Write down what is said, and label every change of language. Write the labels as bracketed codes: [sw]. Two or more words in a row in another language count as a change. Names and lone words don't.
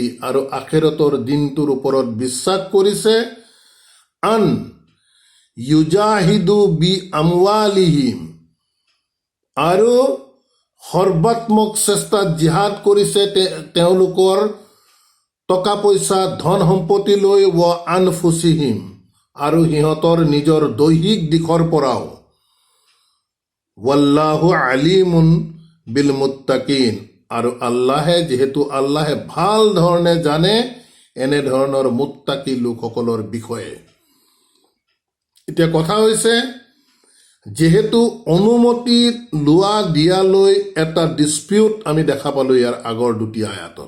[as] আৰু আখিৰতৰ দিনটোৰ ওপৰত বিশ্বাস কৰিছে, [ar] أن يجاهدوا بأموالهم, [as] আৰু সৰ্বাত্মক চেষ্টাত জিহাদ কৰিছে তেওঁলোকৰ টকা পইচা ধন সম্পত্তি লৈ, [ar] وأنفسهم, [as] আৰু সিহঁতৰ নিজৰ দৈহিক দিশৰ পৰাও, [ar] والله عليم بالمتقين, [as] আৰু যিহেতু আল্লাহে ভাল ধৰণে জানে এনেধৰণৰ মুত্তাকি লোকসকলৰ বিষয়ে। এতিয়া কথা হৈছে, যিহেতু অনুমতি লোৱা দিয়ালৈ এটা ডিছপিউট আমি দেখা পালোঁ ইয়াৰ আগৰ দুটি আয়াতত,